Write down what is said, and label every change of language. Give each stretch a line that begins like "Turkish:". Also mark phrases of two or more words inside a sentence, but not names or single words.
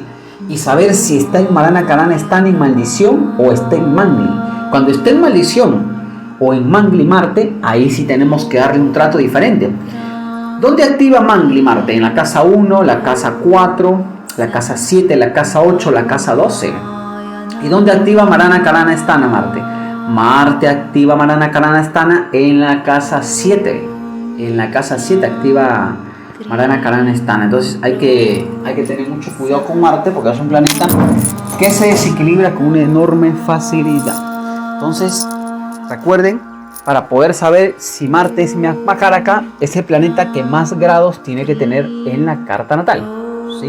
Spanish: Y saber si está en
Sanskrit: मारण कारण,
Spanish: está en maldición o está en Mangli. Cuando esté en maldición o en Mangli Marte, ahí sí tenemos que darle un trato diferente. ¿Dónde activa Mangli Marte? En la casa 1, la casa 4, la casa 7, la casa 8, la casa 12. ¿Y dónde activa
Sanskrit: मारण कारण स्थान
Spanish: Marte? Marte activa
Sanskrit: मारण कारण स्थान
Spanish: en la casa 7. En la casa 7 activa
Sanskrit: मारण कारण स्थान.
Spanish: Entonces hay que tener mucho cuidado con Marte porque es un planeta que se desequilibra con una enorme facilidad. Entonces, recuerden, para poder saber si Marte es Makaraka, es el planeta que más grados tiene que tener en la carta natal, ¿sí?